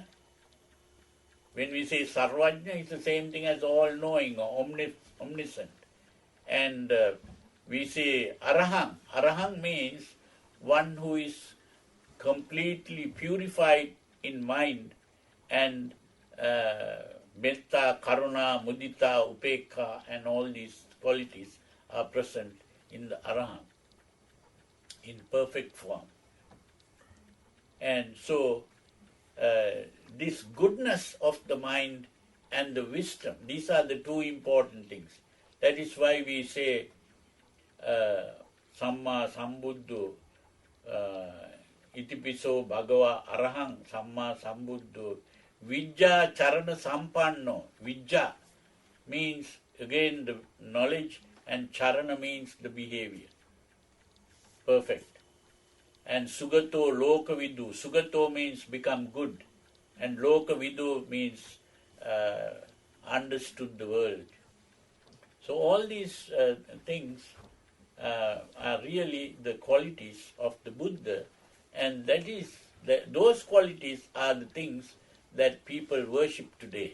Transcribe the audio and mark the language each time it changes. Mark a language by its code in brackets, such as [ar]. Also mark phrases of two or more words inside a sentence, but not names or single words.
[en] When we say sarvajna, it's the same thing as all-knowing or omniscient. And we say arahang. Arahang means one who is completely purified in mind, and [pi] metta, karuna, mudita, upekha, [en] and all these qualities are present in the arahant in perfect form. And so this goodness of the mind and the wisdom, these are the two important things. That is why we say [pi] samma sambuddho itipiso bhagava arahang samma sambuddho vijja charana sampanno. [en] Vijja means again the knowledge, and charana means the behavior. Perfect. And [pi] sugato lokavidu. [en] Sugato means become good, and lokavidu means understood the world. So all these things are really the qualities of the Buddha, and those qualities are the things that people worship today.